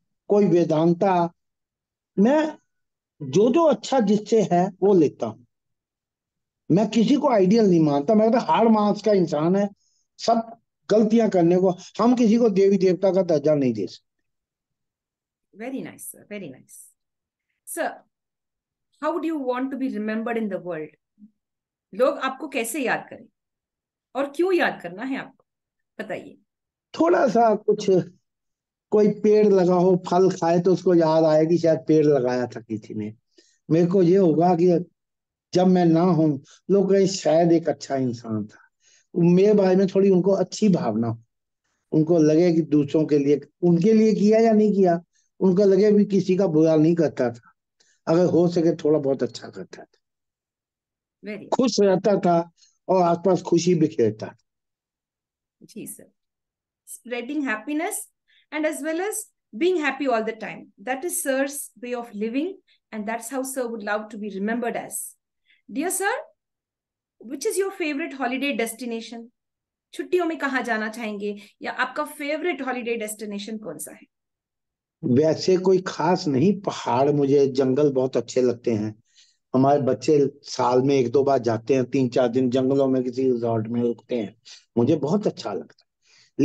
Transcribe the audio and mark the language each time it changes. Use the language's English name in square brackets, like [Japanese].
[Hindi] कोई वेदांता. मैं जो जो अच्छा जिससे है वो लेता हूं. मैं किसी को आइडियल नहीं मानता. मैं तो हाड़ मांस का इंसान है, सब गलतियां करने को. हम किसी को देवी देवता का दर्जा नहीं दे सकते. [English] Very nice, sir. Very nice. Sir, how do you want to be remembered in the world? [Hindi] लोग आपको कैसे याद करें और क्यों याद करना है आपको, बताइए. थोड़ा सा कुछ, कोई पेड़ लगा हो, फल खाए तो उसको याद आए कि शायद पेड़ लगाया था किसी ने. मेरे को ये होगा कि जब मैं ना हूं, लोग कहें शायद एक अच्छा इंसान था. मेरे बारे में थोड़ी उनको अच्छी भावना हो. उनको लगे कि दूसरों के लिए, उनके लिए किया या नहीं किया, उनको लगे भी किसी का बुरा नहीं करता था, अगर हो सके थोड़ा बहुत अच्छा करता था, [English] very [Hindi] खुश रहता था और आसपास खुशी बिखेरता था. [English] जी sir, spreading happiness and as well as being happy all the time. That is sir's way of living, and that's how sir would love to be remembered as. Dear sir, which is your favorite holiday destination? [Hindi] छुट्टियों में कहाँ जाना चाहेंगे, या आपका favourite holiday destination कौन सा है? वैसे कोई खास नहीं, पहाड़, मुझे जंगल बहुत अच्छे लगते हैं। हमारे बच्चे साल में एक दो बार जाते हैं, 3-4 दिन जंगलों में किसी रिजॉर्ट में रुकते हैं, मुझे बहुत अच्छा लगता है।